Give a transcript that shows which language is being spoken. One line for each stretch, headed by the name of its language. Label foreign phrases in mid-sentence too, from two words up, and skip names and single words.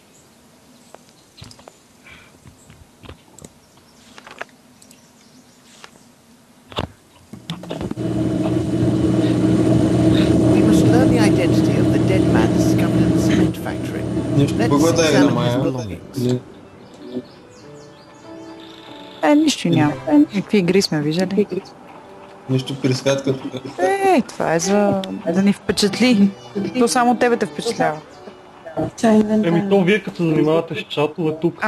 English: We must learn the identity of the dead man discovered in the cement factory. Let's examine his belongings.
Bulgarian: Нищо няма. Какви игри сме виждали? Нищо присвятка тук. Това е за да ни впечатли. То само тебе те впечатлява. То вие като се занимавате с чатове тук.